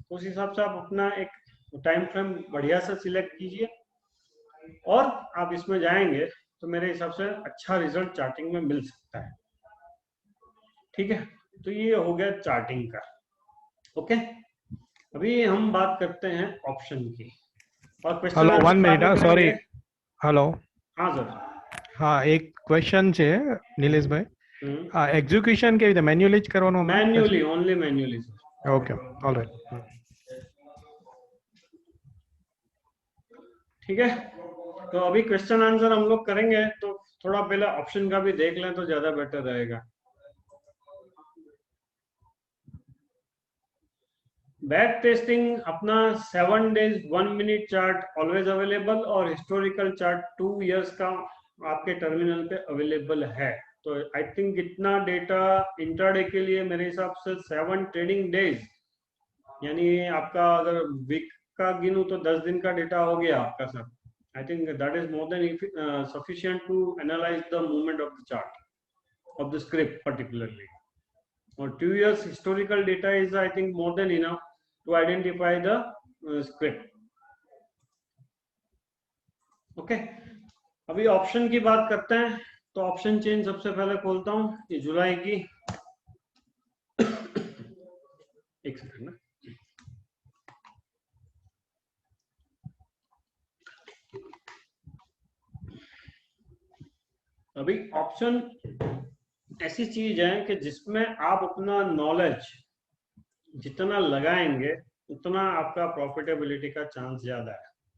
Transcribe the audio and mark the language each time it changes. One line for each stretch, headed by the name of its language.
Hindi: तो उस हिसाब से आप अपना एक टाइम फ्रेम बढ़िया से सिलेक्ट कीजिए और आप इसमें जाएंगे तो मेरे हिसाब से अच्छा रिजल्ट चार्टिंग में मिल सकता है, ठीक है। तो ये हो गया चार्टिंग का, ओके। अभी हम बात करते हैं ऑप्शन की और question
English: hello, 1 minute, sorry, hello,
Hindi: हाँ सर।
Gujarati: હા, એક ક્વેશ્ચન છે નિલેશભાઈ, એક્ઝિક્યુશન કેવી રીતે મેન્યુઅલી જ કરવાનું?
English: Manually, only manually sir. Okay, alright,
Hindi: ठीक है। तो अभी क्वेश्चन आंसर हम लोग करेंगे, तो थोड़ा पहले ऑप्शन का भी देख लें तो ज्यादा बेटर रहेगा। बैक टेस्टिंग अपना 7 days 1 minute chart always available और हिस्टोरिकल चार्ट 2 इयर्स का आपके टर्मिनल पे अवेलेबल है। तो आई थिंक इतना डेटा इंट्राडे के लिए मेरे हिसाब से 7 ट्रेडिंग डेज, यानी आपका अगर वीक का गिनूं तो 10 दिन का डेटा हो गया आपका sir.
English: I think that is more than sufficient to analyse the movement of the chart of the script particularly. और 2 years historical data is I think more than enough to identify the script, okay।
Hindi: अभी option की बात करते हैं। तो option chain सबसे पहले खोलता हूं, ये जुलाई की एक सेकंड ना, अभी ऑप्शन ऐसी चीज है कि जिसमें आप अपना नॉलेज जितना लगाएंगे उतना आपका प्रॉफिटेबिलिटी का चांस ज्यादा है।